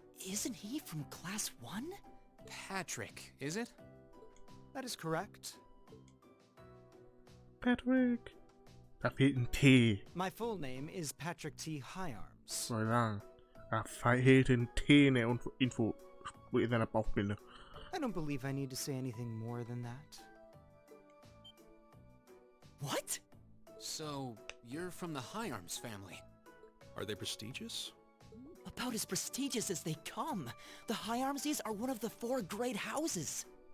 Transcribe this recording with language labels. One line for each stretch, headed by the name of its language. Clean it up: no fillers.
English: Isn't he from Class 1? Patrick, is it? That is correct.
German: Patrick. Da fehlt ein T.
English: My full name is Patrick T. Hyarms.
German: Soll ich sagen. Da fehlt ein T in der Info in seiner Bauchbinde.
English: I don't believe I need to say anything more than that. What? So, you're from the Hyarms family. Are they prestigious? About as prestigious as they come. The Hyarmses are one of the 4 great houses.